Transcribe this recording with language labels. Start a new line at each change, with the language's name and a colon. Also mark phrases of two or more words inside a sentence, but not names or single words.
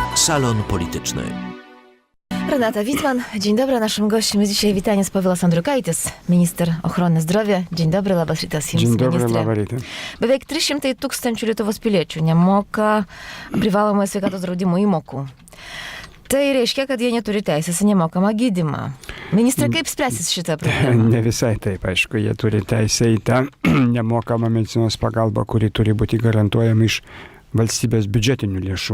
Polish: Salon Polityczny. Renata Witman, dzień dobry. Naszym gościem jest dzisiaj Vytenis Povilas Andriukaitis, minister ochrony zdrowia. Dzień dobry,
Lithuanian: labas rytas jums,
Polish: Dzień dobry,
Lithuanian: ministre. labas rytas. Beveik 300 tūkstančių Lietuvos piliečių nemoka privalomojo sveikatos draudimo įmokų. Tai reiškia, kad jie neturi teisės į nemokamą gydymą. Ministre, kaip spręsis šitą problemą? Ne visai taip, aišku, jie turi teisę į tą nemokamą medicinos pagalbą, kuri turi būti garantuojama iš valstybės biudžetinių lėšų.